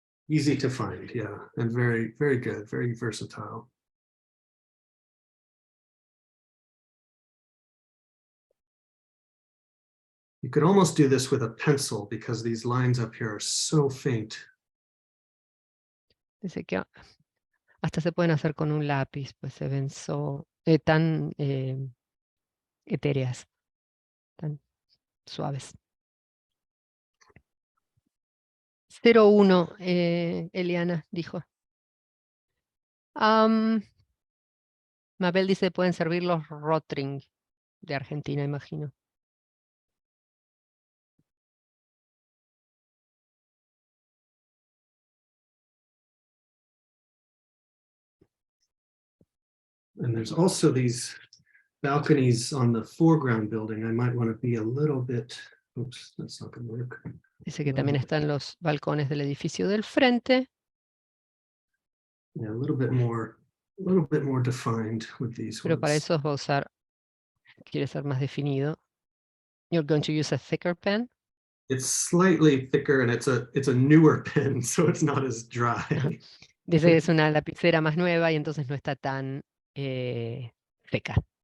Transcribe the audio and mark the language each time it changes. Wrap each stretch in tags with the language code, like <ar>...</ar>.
<en>easy to find, yeah, and very, very good, very versatile. You could almost do this with a pencil because these lines up here are so faint.</en> <es>Dice que hasta se pueden hacer con un lápiz, pues se ven tan etéreas, tan suaves. 01, Eliana dijo. Mabel dice pueden servir los Rotring de Argentina, imagino.</es> <en>And there's also these balconies on the foreground building. I might want to be a little bit, oops, that's not going to work.</en> <es>Dice que también están los balcones del edificio del frente.</es> <en>Yeah, a little bit more defined with these</en> <es>Pero para</es> <en>ones.</en> <es>eso va a usar, quiere ser más definido.</es> <en>You're going to use a thicker pen. It's slightly thicker and it's a newer pen, so it's not as dry.</en> <es>Dice que es una lapicera más nueva y entonces no está tan seca.</es>